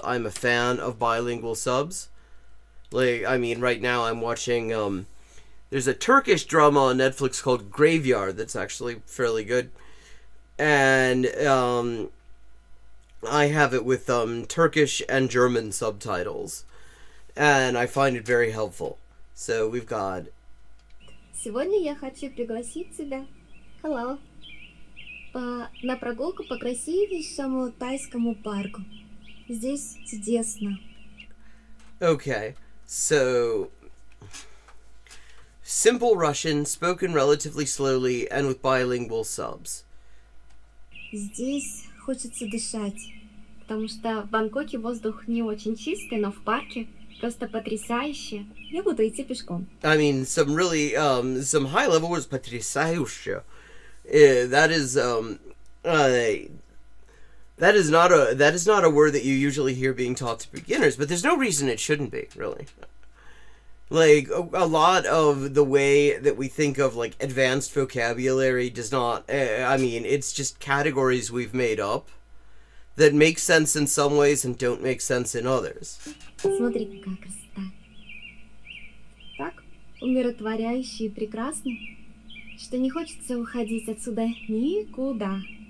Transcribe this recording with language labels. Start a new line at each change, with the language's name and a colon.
English: I'm a fan of bilingual subs. Like, I mean, right now I'm watching, there's a Turkish drama on Netflix called Graveyard that's actually fairly good. And, I have it with, Turkish and German subtitles. And I find it very helpful. So we've got...
Russian: Сегодня я хочу пригласить тебя, hello, на прогулку по красивейшему тайскому парку. Здесь чудесно.
English: Okay, so... Simple Russian, spoken relatively slowly and with bilingual subs.
Russian: Здесь хочется дышать, потому что в Бангкоке воздух не очень чистый, но в парке просто потрясающе. Я буду идти пешком.
English: I mean, some really, some high-level words, потрясающе. That is not a word that you usually hear being taught to beginners, but there's no reason it shouldn't be, really. Like, a lot of the way that we think of, like, advanced vocabulary does not, I mean, it's just categories we've made up that make sense in some ways and don't make sense in others.
Russian: Смотри, какая красота. Так умиротворяюще и прекрасно, что не хочется уходить отсюда никуда.